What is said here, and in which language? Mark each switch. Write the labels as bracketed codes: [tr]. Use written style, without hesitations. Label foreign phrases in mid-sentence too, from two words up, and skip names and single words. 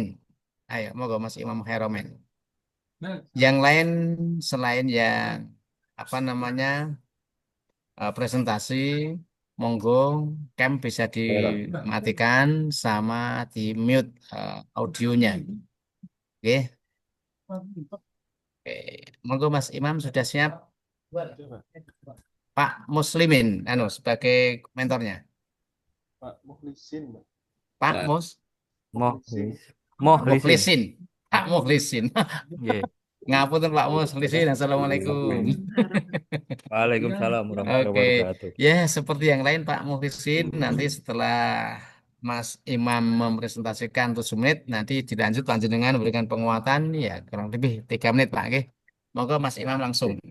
[id] Ayo, monggo Mas Imam Haromen. Yang lain selain yang apa namanya presentasi, monggo cam bisa dimatikan sama di mute audionya. Oke, oke. Monggo Mas Imam sudah siap? Coba, Pak Muslimin, sebagai mentornya. Pak Mukhlisin, Mbak. Pak Nah, Mus Mukhlisin. Mohlisin. Mukhlisin. Pak Mukhlisin. [jv] Nggih. Ngapunten Pak Mukhlisin. Assalamualaikum. [ar] Waalaikumsalam warahmatullahi Oke, wabarakatuh. [id] ya seperti yang lain Pak Mukhlisin, nanti setelah Mas Imam mempresentasikan 7 menit, nanti lanjut dengan memberikan penguatan, ya kurang lebih 3 menit Pak. Oke. Monggo Mas Imam langsung.